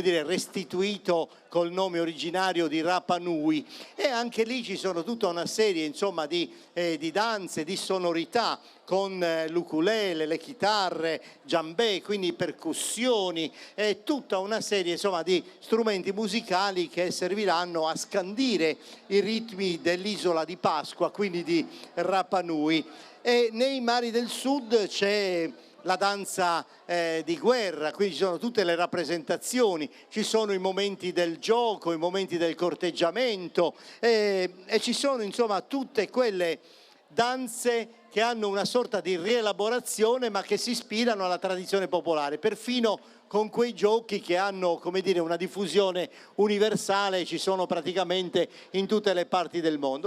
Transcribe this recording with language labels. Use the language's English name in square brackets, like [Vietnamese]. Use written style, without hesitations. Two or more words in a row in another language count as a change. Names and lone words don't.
[Italian] dire, restituito col nome originario di Rapa Nui, e anche lì ci sono tutta una serie insomma di danze, di sonorità con l'ukulele, le chitarre, djembé, quindi percussioni e tutta una serie insomma di strumenti musicali che serviranno a scandire i ritmi dell'isola di Pasqua, quindi di Rapa Nui. E nei mari del sud c'è la danza di guerra, quindi ci sono tutte le rappresentazioni, ci sono i momenti del gioco, i momenti del corteggiamento e ci sono insomma tutte quelle danze che hanno una sorta di rielaborazione ma che si ispirano alla tradizione popolare, perfino con quei giochi che hanno, come dire, una diffusione universale, ci sono praticamente in tutte le parti del mondo.